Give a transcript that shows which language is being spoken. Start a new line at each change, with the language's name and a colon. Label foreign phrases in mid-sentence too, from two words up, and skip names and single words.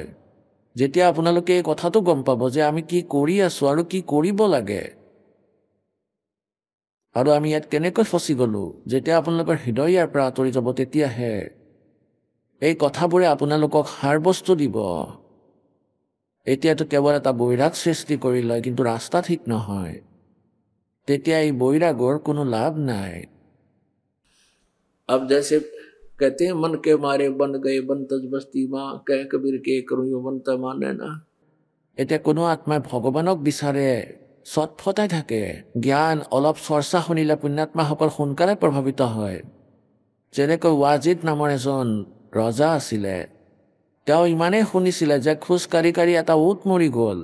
Assamese: যেতিয়া আপোনালোকে এই কথাটো গম পাব যে আমি কি কৰি আছোঁ আৰু কি কৰিব লাগে, আৰু আমি ইয়াত কেনেকৈ ফচি গ'লোঁ, যেতিয়া আপোনালোকৰ হৃদয় ইয়াৰ পৰা আঁতৰি যাব, তেতিয়াহে এই কথাবোৰে আপোনালোকক সাৰ বস্তু দিব। এতিয়াতো কেৱল এটা বৈৰাগ সৃষ্টি কৰি লয়, কিন্তু ৰাস্তা ঠিক নহয়। তেতিয়া এই বৈৰাগৰ কোনো লাভ নাই।
Hindi: अब जैसे कहते हैं मन के मारे बन गए बन तज बस्ती माँ, कह कबीर के करूँ यो बनता माने ना।
Assamese: এতিয়া কোনো আত্মাই ভগৱানক বিচাৰে, চটফটাই থাকে। জ্ঞান অলপ চৰ্চা শুনিলে পুণ্যাত্মাসকল সোনকালে প্ৰভাৱিত হয়। যেনেকৈ ৱাজিদ নামৰ এজন ৰজা আছিলে। তেওঁ ইমানেই শুনিছিলে যে খোজ কাঢ়ি কাঢ়ি এটা উট মৰি গ'ল।